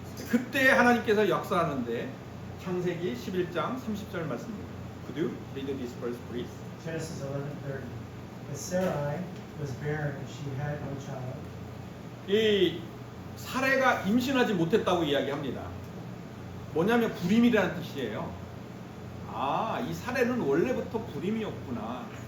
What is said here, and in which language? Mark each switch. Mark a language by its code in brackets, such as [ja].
[ko] 그때 하나님께서 역사하는데 창세기 11장 30절 말씀입니다. [en] Could you read this verse, please? Genesis 11:30. But Sarai was barren and she had no child. [ko] 이 사례가 임신하지 못했다고 이야기합니다. 뭐냐면 불임이라는 뜻이에요. 아, 이 사례는 원래부터 불임이었구나.